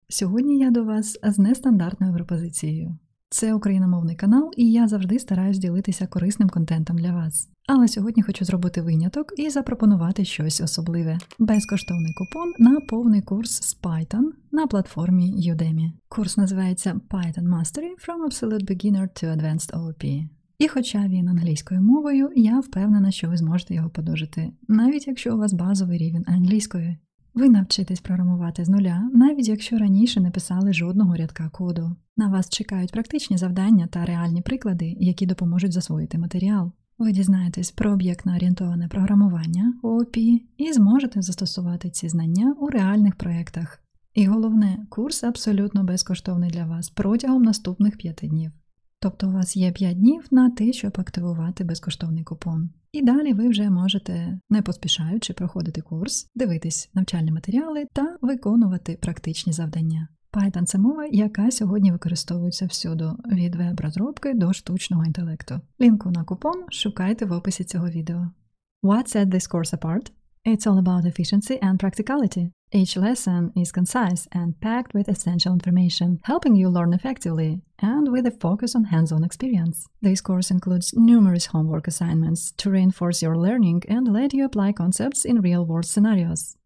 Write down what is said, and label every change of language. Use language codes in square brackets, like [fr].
[uk] Сьогодні я до вас з нестандартною пропозицією. Це україномовний канал, і я завжди стараюсь ділитися корисним контентом для вас. Але сьогодні хочу зробити виняток і запропонувати щось особливе. Безкоштовний купон на повний курс з Python на платформі Udemy. Курс називається Python Mastery from Absolute Beginner to Advanced OOP. І хоча він англійською мовою, я впевнена, що ви зможете його подужати, навіть якщо у вас базовий рівень англійської. Ви навчитесь програмувати з нуля, навіть якщо раніше не писали жодного рядка коду. На вас чекають практичні завдання та реальні приклади, які допоможуть засвоїти матеріал. Ви дізнаєтесь про об'єктно-орієнтоване програмування ООП і зможете застосувати ці знання у реальних проєктах. І головне, курс абсолютно безкоштовний для вас протягом наступних 5 днів. Тобто у вас є 5 днів на те, щоб активувати безкоштовний купон. І далі ви вже можете, не поспішаючи, проходити курс, дивитись навчальні матеріали та виконувати практичні завдання. Python – це мова, яка сьогодні використовується всюду, від веб-розробки до штучного інтелекту. Лінку на купон шукайте в описі цього відео. [en] What set this course apart? It's all about efficiency and practicality. Each lesson is concise and packed with essential information, helping you learn effectively and with a focus on hands-on experience. This course includes numerous homework assignments to reinforce your learning and let you apply concepts in real-world scenarios.